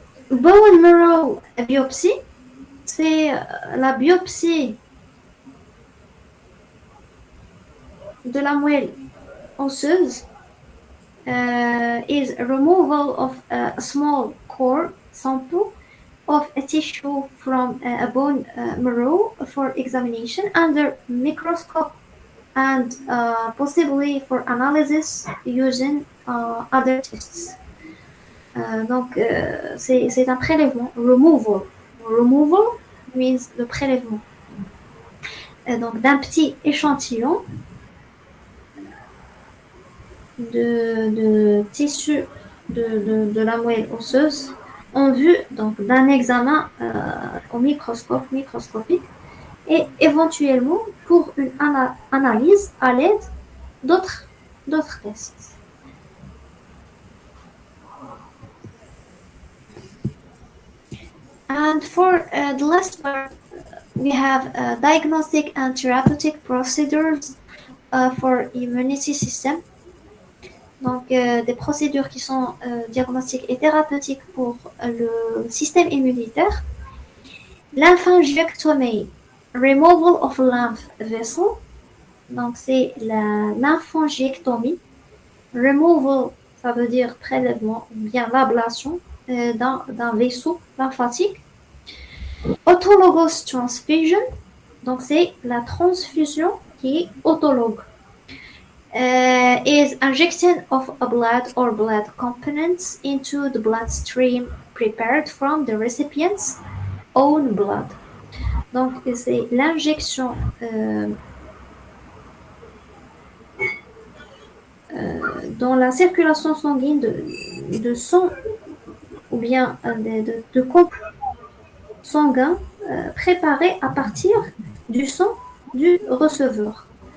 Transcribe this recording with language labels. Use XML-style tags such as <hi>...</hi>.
<en>Bone marrow biopsy,</en> <fr>c'est la biopsie de la moelle osseuse</fr> <en>is removal of a small core sample of a tissue from a bone marrow for examination under microscope and possibly for analysis using other tests.</en> <fr>Donc, c'est un prélèvement, removal.</fr> <en>Removal means</en> <fr>le prélèvement. Donc, d'un petit échantillon de tissu de la moelle osseuse en vue donc d'un examen au microscopique et éventuellement pour une analyse à l'aide d'autres tests.</fr> <en>And for the last part, we have diagnostic and therapeutic procedures for immunity system.</en> <fr>Donc, des procédures qui sont diagnostiques et thérapeutiques pour le système immunitaire.</fr> <en>Lymphangiectomy, removal of lymph vessel.</en> <fr>Donc, c'est la lymphangiectomie. Removal, ça veut dire prélèvement, ou bien l'ablation d'un vaisseau lymphatique. Autologous transfusion, donc c'est la transfusion qui est autologue.</fr> <en>Is injection of a blood or blood components into the bloodstream prepared from the recipient's own blood.</en> <fr>Donc, c'est l'injection dans la circulation sanguine de sang ou bien de compléments sanguins préparés à partir du sang du receveur.</fr>